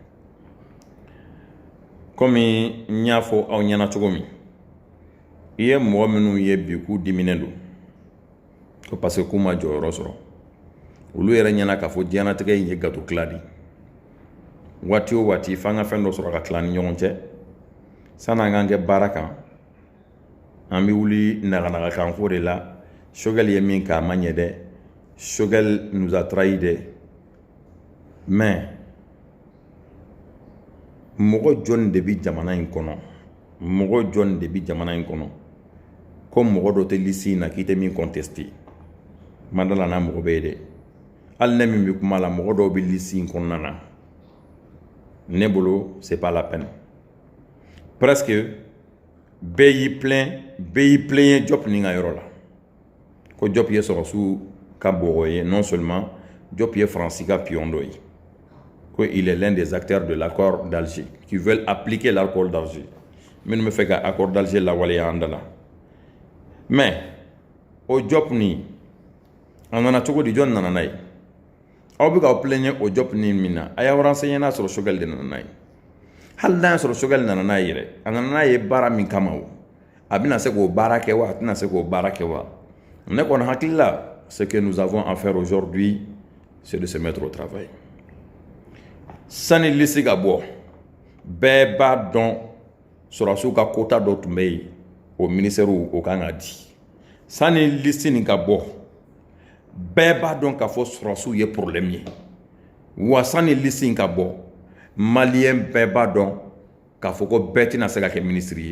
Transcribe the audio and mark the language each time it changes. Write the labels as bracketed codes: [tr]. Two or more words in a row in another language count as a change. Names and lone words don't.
[bm] Komi n y'a fɔ aw ɲɛna cogo min, i ye mɔgɔ minnu ye bi k'u diminen don ko [fr] parce que [bm] k'u ma jɔyɔrɔ sɔrɔ, olu yɛrɛ ɲɛna k'a fɔ diɲɛlatigɛ in ye gato tila de. Waati o waati f'an ka fɛn dɔ sɔrɔ ka tila ni ɲɔgɔn cɛ san'an k'an kɛ baara kan. An bɛ wuli naga ko de la. Sogɛli ye min k'a ma ɲɛ dɛ, Sogɛli [fr] nous a trahi [bm] dɛ. Mais mɔgɔ jɔn de bɛ jamana in kɔnɔ, mɔgɔ jɔn de bɛ jamana in kɔnɔ ko mɔgɔ dɔ tɛ liste in na k'i tɛ min contester. Ma dala n'a mɔgɔ bɛ ye dɛ. Hali ne min bɛ kuma la mɔgɔ dɔw bɛ liste in kɔnɔna na. Ne bolo [fr] c'est pas la peine. [bm] Presque bɛɛ y'i plaint Diop ni ka yɔrɔ la. Ko Diop ye sɔrɔsiw ka bɔgɔ ye, [fr] non seulement [bm] Diop ye Faransi ka pion dɔ ye. [fr] Ko il est l'un des acteurs de l'accord d'Alger qui veulent appliquer l'accord d'Alger. [bm] Minnu bɛ fɛ ka accord d'Alger lawaleya an da la. Mais o Diop ni a nana cogo di, jɔn nana n'a ye? Aw bɛ k'aw plaigner o Diop ni min na, a y'aw renseigner n'a sɔrɔ Sogɛli de nana n'a ye. Hali n'a y'a sɔrɔ Sogɛli nana n'a ye yɛrɛ, a nana n'a ye baara min kama o, a bɛna se k'o baara kɛ wa a tɛna se k'o baara kɛ wa? Ne kɔni hakili la [fr] ce que nous avons à faire aujourd'hui c'est de se mettre au travail. [bm] Sani liste ka bɔ, bɛɛ b'a dɔn sɔrɔsiw ka quota dɔ tun bɛ yen o ministère o kan ka di. Sani liste nin ka bɔ, bɛɛ b'a dɔn k'a fɔ sɔrɔsiw ye problème ye. Wa sani liste in ka bɔ, maliyɛn bɛɛ b'a dɔn k'a fɔ ko bɛɛ tɛna se ka kɛ ministre ye.